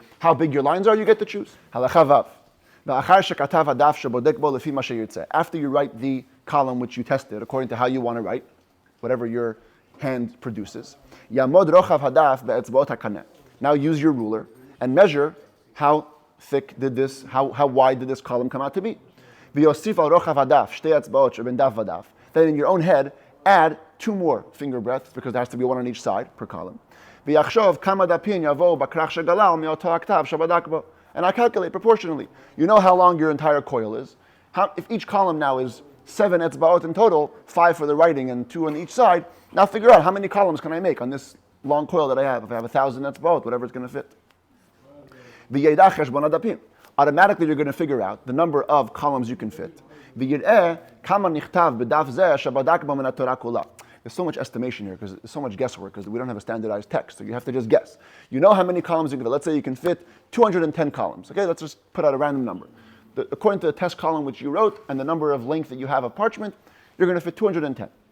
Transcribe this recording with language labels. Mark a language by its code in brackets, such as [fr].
[en] How big your lines are, you get to choose. After you write the column which you tested according to how you want to write, whatever your hand produces, now use your ruler and measure how thick did this, how wide did this column come out to be. Then in your own head, add 2 more finger breadths, because there has to be 1 on each side per column. [he] ויחשוב כמה דפים יבואו בכרך שגלל מאותו הכתב שבדק בו. [en] And I calculate proportionally. You know how long your entire coil is. If each column now is 7 etzbaot in total, 5 for the writing and 2 on each side, now figure out how many columns can I make on this long coil that I have. If I have 1,000 etzbaot, whatever it's going to fit. [he] וידע חשבון הדפים. [en] Automatically you're going to figure out the number of columns you can fit. [he] ויראה כמה נכתב בדף זה שבדק בו מן התורה כולה. [en] There's so much estimation here because there's so much guesswork because we don't have a standardized text, so you have to just guess. You know how many columns you can fit. Let's say you can fit 210 columns. Okay, let's just put out a random number. According to the test column which you wrote and the number of length that you have of parchment, you're going to fit 210.